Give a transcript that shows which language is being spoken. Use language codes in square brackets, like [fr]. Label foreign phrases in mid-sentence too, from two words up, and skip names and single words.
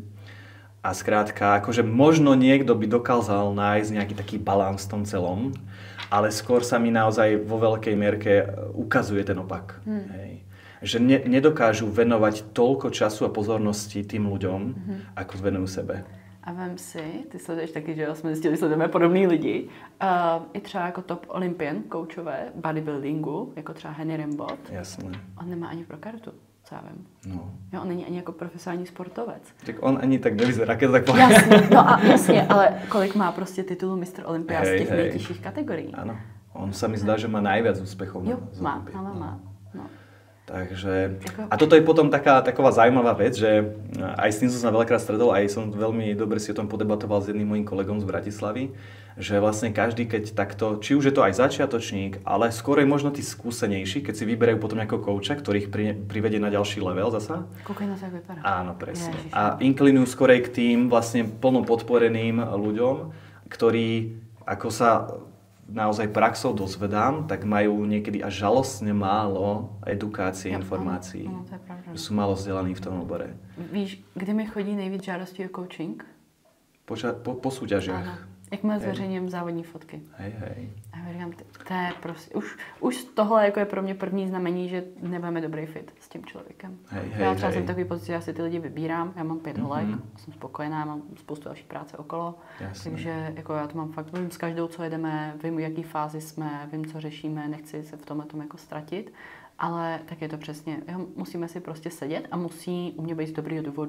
[sk] A skrátka, akože možno niekto by dokázal nájsť nejaký taký balans v tom celom, ale skôr sa mi naozaj vo veľkej mierke ukazuje ten opak. Hej. Že nedokážu venovať toľko času a pozornosti tým ľuďom, ako venujú sebe. [cs] A vem si, ty sleduješ taky, že jsme zjistili, že sledujeme podobný lidi, i třeba jako [en] top olympian, [cs] koučové, bodybuildingu, jako třeba Henry Rimbaud. [sk] Jasné. [cs] On nemá ani pro kartu, co já vím. No. Jo, on není ani jako profesionální sportovec. [sk] Tak on ani tak nevyzerá, keď tak poviem. [cs] Jasně, no a jasně, ale kolik má prostě titulu mistr Olympia z těch nejtěžších kategorií. [sk] Áno, on sa mi zdá, že má najviac úspechov. [cs] Jo, má. No. [sk] Takže, a toto je potom taková zaujímavá vec, že aj s tým som sa veľakrát stretol, aj som veľmi dobre si o tom podebatoval s jedným mojím kolegom z Bratislavy, že vlastne každý, keď takto, či už je to aj začiatočník, ale skôr je možno tí skúsenejší, keď si vyberajú potom nejakého kouča, ktorých privedie na ďalší level zasa. Koľko na to vypadá. Áno, presne. A inklinujú skorej k tým vlastne plno podporeným ľuďom, ktorí, ako sa naozaj praxou dozvedám, tak majú niekedy až žalostne málo edukácie, informácií. [cs] Ano, to je pravda. [sk] Sú málo vzdelaní v tom obore. [cs] Víš, kde mi chodí nejvíc žádostí o coaching? [sk] Po súťažiach. [cs] Ano. Jakmile zveřejním závodní fotky. [sk] Hej. [cs] A já říkám, to je prostě, už tohle jako je pro mě první znamení, že nebudeme dobrý fit s tím člověkem. Já třeba jsem takový pocit, že já si ty lidi vybírám, já mám 5 holek, jsem spokojená, mám spoustu další práce okolo, takže jako já to mám fakt, vím s každou, co jedeme, vím, v jaký fázi jsme, vím, co řešíme, nechci se v tomhle tom jako ztratit, ale tak je to přesně, musíme si prostě sedět a musí u mě být z dobrýho důvodu.